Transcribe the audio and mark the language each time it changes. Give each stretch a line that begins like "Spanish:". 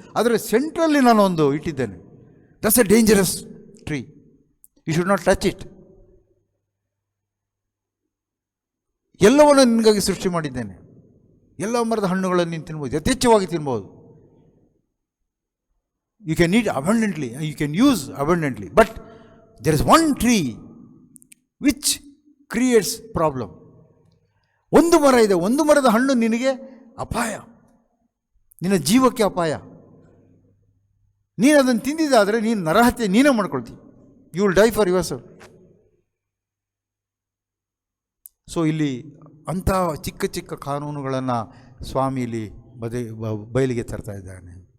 Kannada: ಆದರೆ ಸೆಂಟ್ರಲ್ಲಿ ನಾನು ಒಂದು ಇಟ್ಟಿದ್ದೇನೆ,
English: That's a dangerous tree, you should not touch it.
Kannada: ಎಲ್ಲವನ್ನು ನಿನಗಾಗಿ ಸೃಷ್ಟಿ ಮಾಡಿದ್ದೇನೆ, ಎಲ್ಲ ಮರದ ಹಣ್ಣುಗಳನ್ನು ನೀನು ತಿನ್ಬೋದು, ಯಥೇಚ್ಛವಾಗಿ ತಿನ್ಬೋದು.
English: You can eat abundantly, you can use abundantly, but there is one tree which creates problem.
Kannada: ಒಂದು ಮರ ಇದೆ, ಒಂದು ಮರದ ಹಣ್ಣು ನಿನಗೆ ಅಪಾಯ, ನಿನ್ನ ಜೀವಕ್ಕೆ ಅಪಾಯ. ನೀನು ಅದನ್ನು ತಿಂದಿದ್ದಾದರೆ ನೀನು ನರಹತ್ಯೆ ನೀನೇ ಮಾಡ್ಕೊಳ್ತೀವಿ,
English: You will die for yourself.
Kannada: So ಇಲ್ಲಿ ಅಂಥ ಚಿಕ್ಕ ಚಿಕ್ಕ ಕಾನೂನುಗಳನ್ನು ಸ್ವಾಮಿ ಇಲ್ಲಿ ಬಯಲಿಗೆ ತರ್ತಾ ಇದ್ದಾನೆ.